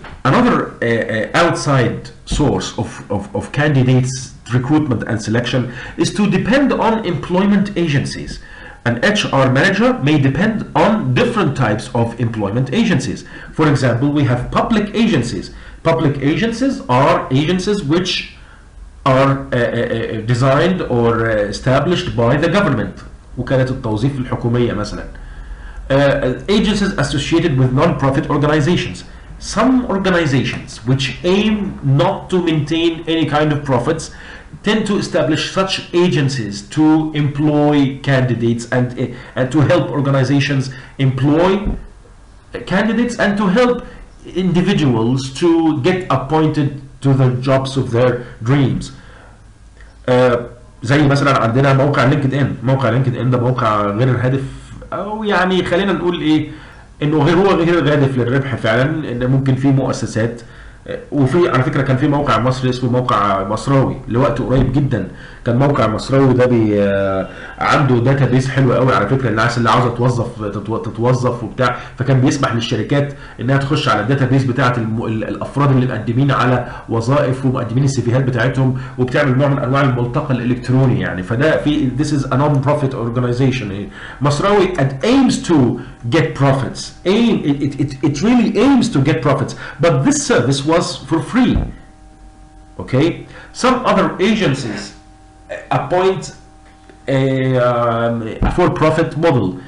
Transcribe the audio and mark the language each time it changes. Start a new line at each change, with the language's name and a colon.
English: Another outside source of candidates recruitment and selection is to depend on employment agencies. An HR manager may depend on different types of employment agencies. For example, we have public agencies. Public agencies are agencies which are designed or established by the government.
Arabic: وكالة التوظيف الحكومية مثلا.
English: Agencies associated with non-profit organizations. Some organizations which aim not to maintain any kind of profits tend to establish such agencies to employ candidates and to help organizations employ candidates and to help individuals to get appointed to the jobs of their dreams.
Arabic: زي مثلا عندنا موقع لينكد ان. موقع لينكد ان ده موقع غير هادف، او يعني خلينا نقول انه هو غير غادف للربح فعلا، ان ممكن في مؤسسات، وفي على فكره كان في موقع مصري اسمه موقع مصراوي لوقت قريب جدا، كان موقع مصراوي ده عنده داتا بيس حلو قوي على فكره، الناس اللي عاوزه تتوظف وبتاع، فكان بيسمح للشركات انها تخش على الداتا بيس بتاعه الافراد اللي مقدمين على وظائف ومقدمين السيفيهات بتاعتهم، وبتعمل نوع من انواع الملتقى الالكتروني يعني. فده في
English: this is a non-profit organization. مصراوي it aims to get profits, it really aims to get profits, but this service was for free. Okay, some other agencies appoint a for-profit model.